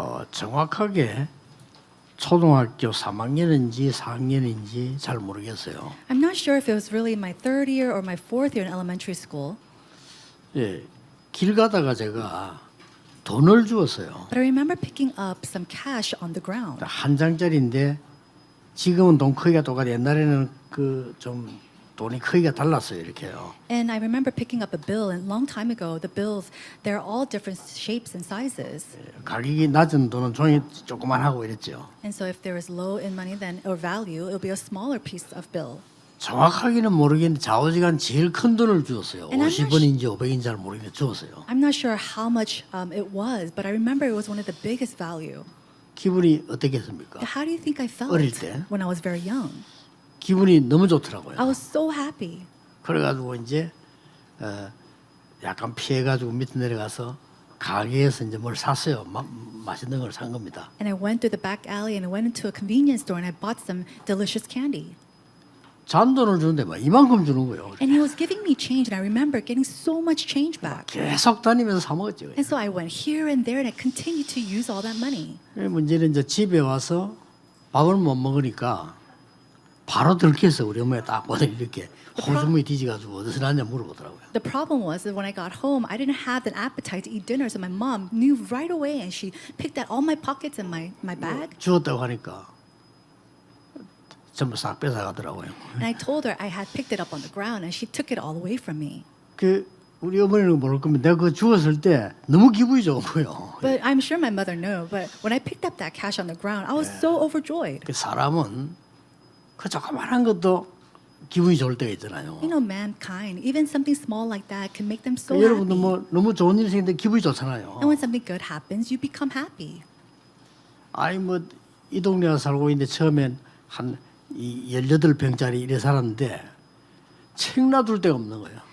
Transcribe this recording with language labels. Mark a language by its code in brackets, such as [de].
[ko] 정확하게 초등학교 3학년인지 4학년인지 잘 모르겠어요. [en] I'm not sure if it was really my third year or my fourth year in elementary school, [ko] 예, 길 가다가 제가 돈을 주었어요. [en] but I remember picking up some cash on the ground. [ko] 한 장짜리인데 지금은 돈 크기가 똑같아. 옛날에는 그 좀 돈이 크기가 달랐어요. 이렇게요. [en] And I remember picking up a bill, and a long time ago, the bills, they're all different shapes and sizes. [ko] 가격이 낮은 돈은 종이 조그만하고 이랬죠. [en] And so if there is low in money then or value, it'll be a smaller piece of bill. [ko] 정확하게는 모르겠는데 좌우지간 제일 큰 돈을 주었어요. [en] And I'm not [ko] 50원인지 500인지 잘 모르겠는데 주었어요. [en] I'm not sure how much it was, but I remember it was one of the biggest value. [ko] 기분이 어떻겠습니까? [en] How do you think I felt [ko] 어릴 때? [en] when I was very young? [ko] 기분이 너무 좋더라고요. [en] I was so happy. [ko] 그래가지고 이제 약간 피해가지고 밑에 내려가서 가게에서 이제 뭘 샀어요. 맛있는 걸 산 겁니다. [en] And I went through the back alley and I went into a convenience store and I bought some delicious candy. [ko] 잔돈을 주는데 막 이만큼 주는 거예요. [en] And he was giving me change, and I remember getting so much change back. [ko] 계속 다니면서 사 먹었죠. [en] And so I went here and there, and I continued to use all that money. [ko] 문제는 이제 집에 와서 밥을 못 먹으니까 바로 들켜서 우리 엄마가 딱 보더니 이렇게 호수무이 뒤지가지고 어디서 났냐 물어보더라고요. [en] The problem was that when I got home, I didn't have an appetite to eat dinner, so my mom knew right away, and she picked out all my pockets and my bag. [ko] 주었다고 하니까 전부 싹 뺏어가더라고요. [en] And I told her I had picked it up on the ground, and she took it all away from me. [ko] 그 우리 어머니는 모를 겁니다. 내가 그거 주었을 때 너무 기분이 좋은 거예요. [en] But I'm sure my mother knew. But when I picked up that cash on the ground, I was so overjoyed. [ko] 그 사람은 그 조그만한 것도 기분이 좋을 때가 있잖아요. [en] You know, mankind, even something small like that can make them so [ko] 여러분도 [en] happy. [ko] 뭐 너무 좋은 일이 생기는데 기분이 좋잖아요. [en] And when something good happens, you become happy. [ko] 아이 뭐 이 동네에 살고 있는데 처음엔 한 18평짜리 이래 살았는데 책 놔둘 데가 없는 거예요.